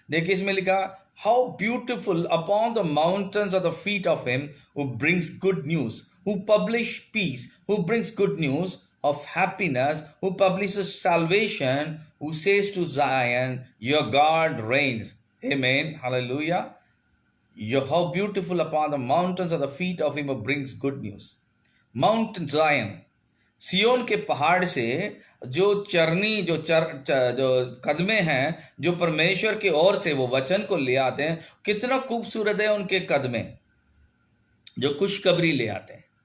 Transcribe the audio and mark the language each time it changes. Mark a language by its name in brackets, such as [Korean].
[English] देखिए इसमें लिखा, how beautiful upon the mountains of the feet of him who brings good news, who publish peace, who brings good news of happiness, who publishes salvation, who says to Zion, your God reigns. Amen. Hallelujah. How beautiful upon the mountains are the feet of him who brings good news. [Hindi] Mount Zion, सियोन के पहाड़ से जो चरनी जो कदमे हैं, जो परमेश्वर की ओर से वो वचन को ले आते हैं, कितना खूबसूरत है उनके कदमे जो खुशखबरी ले आते हैं।